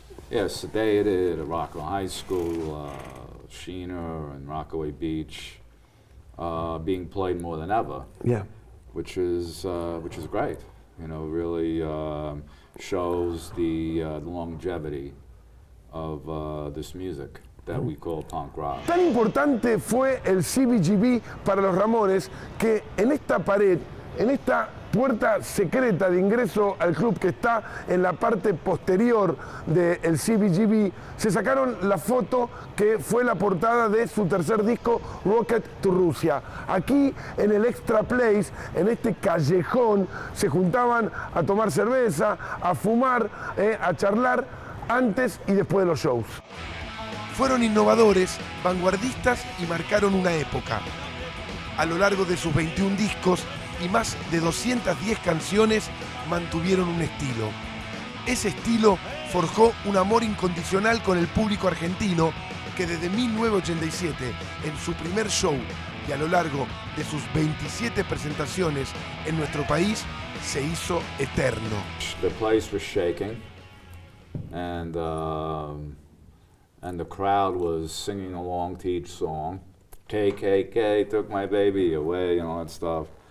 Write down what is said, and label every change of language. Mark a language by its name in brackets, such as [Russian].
[English] Yes, Sedated, Rockville High School, Sheener and Rockaway Beach, being played more than ever. Yeah, which is great. You know, really shows the longevity of this music that we call punk rock. [Spanish] Tan importante fue el CBGB para los Ramones que en esta pared, en esta puerta secreta de ingreso al club que está en la parte posterior del CBGB, se sacaron la foto que fue la portada de su tercer disco, Rocket to Russia. Aquí en el Extra Place, en este callejón, se juntaban a tomar cerveza, a fumar, a charlar antes y después de los shows. Fueron innovadores, vanguardistas y marcaron una época. A lo largo de sus 21 discos y más de 210 canciones mantuvieron un estilo. Ese estilo forjó un amor incondicional con el público argentino que desde 1987, en su primer show y a lo largo de sus 27 presentaciones en nuestro país se hizo eterno. [English] The place was shaking, and the crowd was singing along to each song. KKK took my baby away, and all that stuff.